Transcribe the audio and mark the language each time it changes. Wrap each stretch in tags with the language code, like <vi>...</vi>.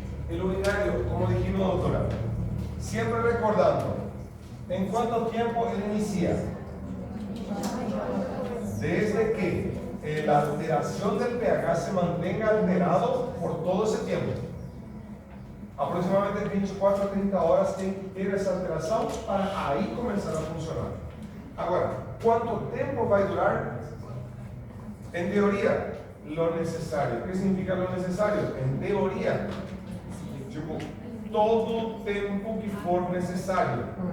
<es>El urinario, como dijimos, doctora, siempre recordando, ¿en cuánto tiempo él inicia? Desde que la alteración del pH se mantenga alterado por todo ese tiempo.</es> <pt>Aproximadamente 24 a 30 horas tem que ter essa alteração para aí começar a funcionar. Agora, quanto tempo vai durar?</pt> <es>En teoría, lo necesario. ¿Qué significa lo necesario? En teoría,</es> <pt>tipo, todo o tempo que for necessário.</pt>